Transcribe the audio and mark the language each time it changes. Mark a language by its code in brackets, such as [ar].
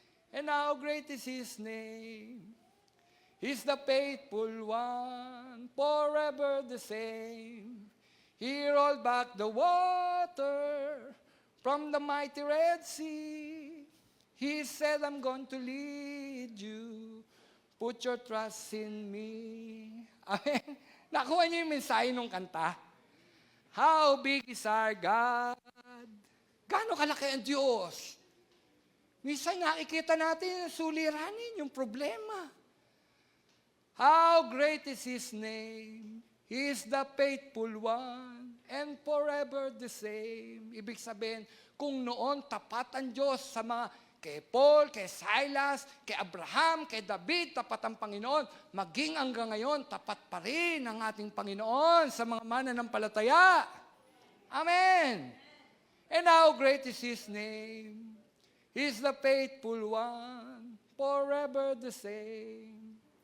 [en] And how great is His name? He's the faithful one, forever the same. He rolled back the water from the mighty Red Sea. He said, I'm going to lead you. Put your trust in me. Amen. [tl] Nakuha niyo yung mensahe ng kanta? [en] How big is our God? [tl] Gaano kalaki ang Diyos? Minsan nakikita natin yung suliranin, yung problema. [en] How great is His name? He is the faithful one and forever the same. [tl] Ibig sabihin, kung noon tapat ang Diyos sa mga kay Paul, kay Silas, kay Abraham, kay David, tapat ang Panginoon, maging hanggang ngayon, tapat pa rin ang ating Panginoon sa mga mananampalataya. Amen. [en] And how great is His name? He is the faithful one, forever the same.